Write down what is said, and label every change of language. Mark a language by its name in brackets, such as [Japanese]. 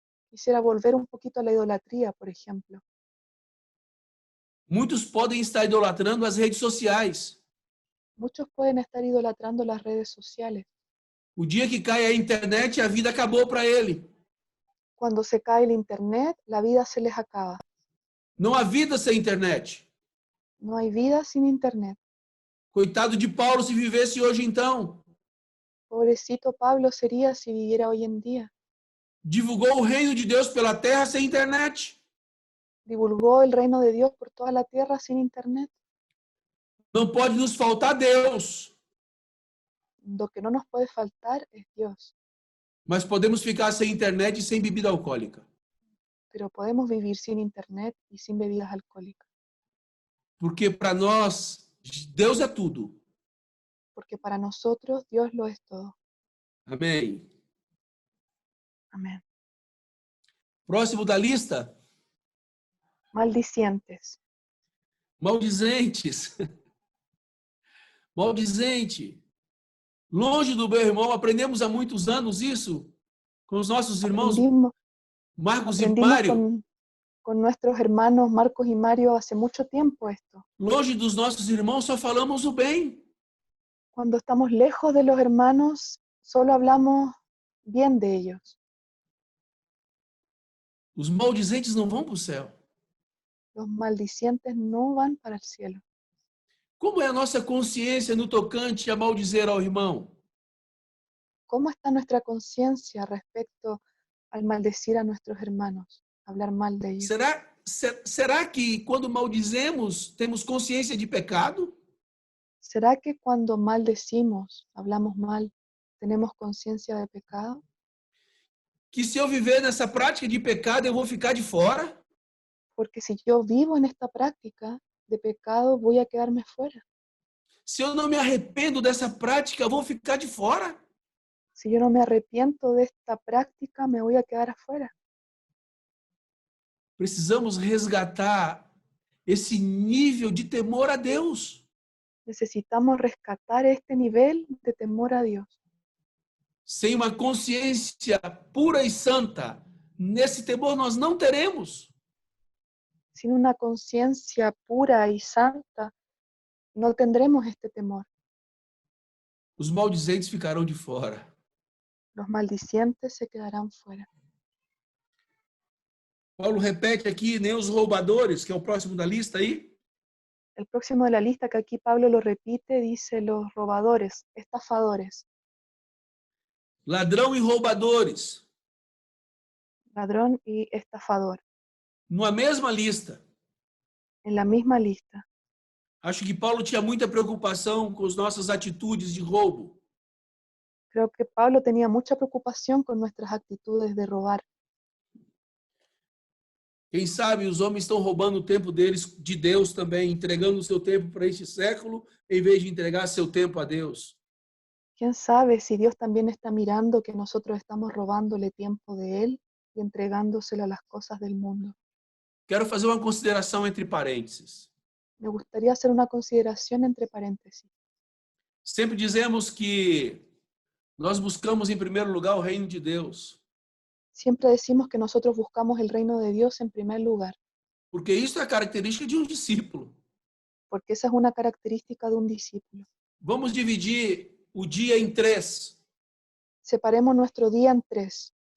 [Spanish] Quisiera volver un poquito a la idolatría, por ejemplo. [Portuguese] Muitos podem estar idolatrando as redes sociais. [Spanish] Muchos pueden estar idolatrando las redes sociales. [Portuguese] O dia que cai a internet, a vida acabou para ele. [Spanish] Cuando se cae el internet, la vida se les acaba. [Portuguese] Não há vida sem internet. [Spanish] No hay vida sin internet. [Portuguese] Coitado de Paulo se vivesse hoje então. [Spanish] Pobrecito Pablo sería si viviera hoy en día. [Portuguese] Divulgou o reino de Deus pela terra sem internet. [Spanish] Divulgó el reino de Dios por toda la tierra sin internet. [Portuguese] Não pode nos faltar Deus. [Spanish] Lo que no nos puede faltar es Dios. [Portuguese] Mas podemos ficar sem internet e sem bebida alcoólica. [Spanish] Pero podemos vivir sin internet y sin bebidas alcohólicas. [Portuguese] Porque para nós, Deus é tudo. [Spanish] Porque para nosotros Dios lo es todo. [Portuguese] Amém. [Spanish] Amén. [Portuguese] Próximo da lista, [Spanish] Maldicientes. [Portuguese] maldizentes. Maldizente. Longe do meu irmão, aprendemos há muitos anos isso com os nossos irmãos Marcos e Mário. [Spanish] Con nuestros hermanos Marcos y Mario hace mucho tiempo esto. [Portuguese] Longe dos nossos irmãos, só falamos o bem. [Spanish] Cuando estamos lejos de los hermanos, solo hablamos bien de ellos. [Portuguese] Os maldizentes não vão para o céu. [Spanish] Los maldicientes no van para el cielo. [Portuguese] Como é a nossa consciência no tocante a maldizer ao irmão? [Spanish] ¿Cómo está nuestra conciencia respecto al maldecir a nuestros hermanos, hablar mal de ellos? [Portuguese] Será que quando maldizemos, temos consciência de pecado? [Spanish] ¿Será que cuando maldecimos, hablamos mal, tenemos conciencia de pecado? [Portuguese] Que se eu viver nessa prática de pecado, eu vou ficar de fora? [Spanish] Porque si yo vivo en esta práctica de pecado, voy a quedarme fuera. [Portuguese] Se eu não me arrependo dessa prática, eu vou ficar de fora? [Spanish] Si yo no me arrepiento de esta práctica, me voy a quedar afuera. [Portuguese] Precisamos resgatar esse nível de temor a Deus. [Spanish] Necesitamos rescatar este nivel de temor a Dios. [Portuguese] Sem uma consciência pura e santa, nesse temor nós não teremos. [Spanish] Sin una conciencia pura y santa, no tendremos este temor. [Portuguese] Os maldizentes ficarão de fora. [Spanish] Los maldicientes se quedarán fuera. [Portuguese] Paulo repete aqui, nem os roubadores, que é o próximo da lista aí. [Spanish] El próximo de la lista, que aquí Pablo lo repite, dice los robadores, estafadores, [Portuguese] Ladrão e roubadores, [Spanish] ladrón y estafador, [Portuguese] numa mesma lista. [Spanish] en la misma lista. [Portuguese] Acho que Paulo tinha muita preocupação com as nossas atitudes de roubo. [Spanish] Creo que Pablo tenía mucha preocupación con nuestras actitudes de robar. [Portuguese] Quem sabe os homens estão roubando o tempo deles de Deus também, entregando o seu tempo para este século, em vez de entregar seu tempo a Deus. [Spanish] ¿Quién sabe si Dios también está mirando que nosotros estamos robándole tiempo de Él y entregándoselo a las cosas del mundo? [Portuguese] Quero fazer uma consideração entre parênteses. [Spanish] Me gustaría hacer una consideración entre paréntesis. [Portuguese] Sempre dizemos que nós buscamos em primeiro lugar o reino de Deus, [Spanish] Siempre decimos que nosotros buscamos el reino de Dios en primer lugar, [Portuguese] porque isso é a característica de um discípulo. [Spanish] porque esa es una característica de un discípulo. [Portuguese] Vamos dividir o dia em 3. [Spanish] Separemos nuestro día en 3.